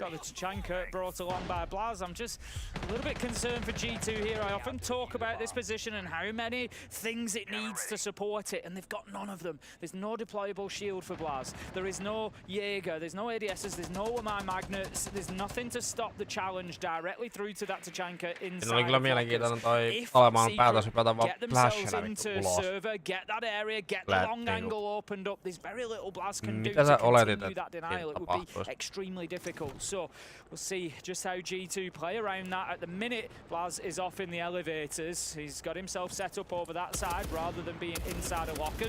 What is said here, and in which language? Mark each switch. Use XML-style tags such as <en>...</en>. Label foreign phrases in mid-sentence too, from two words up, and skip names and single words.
<en>Got the Tachanka brought along by Blaz. I'm just a little bit concerned for G2 here. I often talk about this position and how many things it needs to support it, and they've got none of them. There's no deployable shield for Blaz. There is no Jaeger. There's no ADSs. There's no Wamai Magnets. There's nothing to stop the challenge directly through to that Tachanka inside.</en> <fi>Oli kyllä mielenkiintoinen toi olemaan päätös hypätä vaan flashina</fi> <en>into server, get that area, get the long angle opened up. There's very little Blaz can do</en> <fi>Mitä sä</fi> <en>to</en> <fi>oletit,</fi> <en>continue that denial. It would be extremely difficult. So we'll see just how G2 play around that. At the minute, Blaz is off in the elevators. He's got himself set up over that side rather than being inside of lockers.</en>